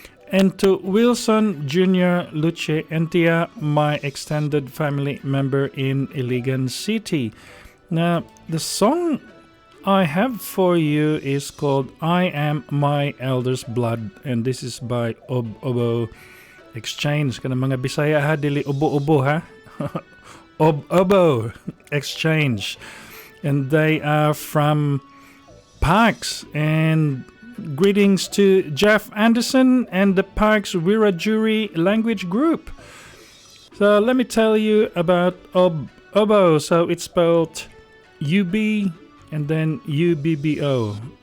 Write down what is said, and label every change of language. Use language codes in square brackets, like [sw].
[en] And to Wilson Jr. Luce Entia, my extended family member in Iligan City. Now, the song I have for you is called I Am My Elder's Blood, and this is by Obo Exchange. [ceb] Kana mga Bisaya ha, dili ubo-ubo ha. [en] Obo Exchange. And they are from Parks, and greetings to Jeff Anderson and the Parks Wiradjuri language group. So let me tell you about Obo. So it's spelled UB and then UBBO.